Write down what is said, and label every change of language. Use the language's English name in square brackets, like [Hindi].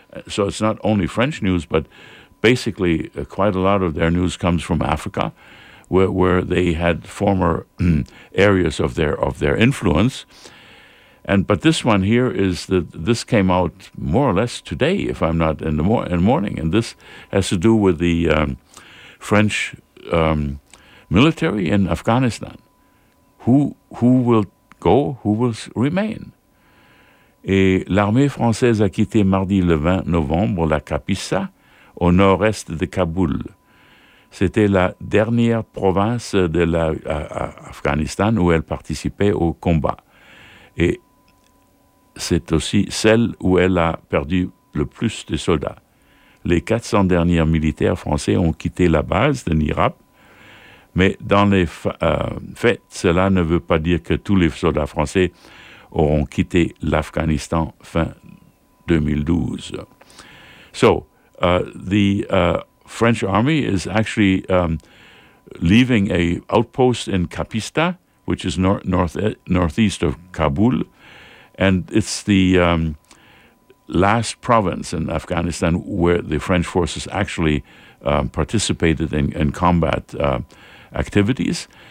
[English] So it's not only French news, but basically quite a lot of their news comes from Africa, where they had former areas of their influence. But this one here is that this came out more or less today, if I'm not in the morning. And this has to do with the French military in Afghanistan. Who will go? Who will remain? [French] Et l'armée française a quitté mardi le 20 novembre la Capissa, au nord-est de Kaboul. C'était la dernière province de l'Afghanistan où elle participait au combat. Et c'est aussi celle où elle a perdu le plus de soldats. Les 400 derniers militaires français ont quitté la base de Nirap, mais dans les faits, cela ne veut pas dire que tous les soldats français auront quitté l'Afghanistan fin 2012. [English] So, the French army is actually leaving a outpost in Capista, which is northeast of Kabul. And it's the last province in Afghanistan where the French forces actually participated in combat activities.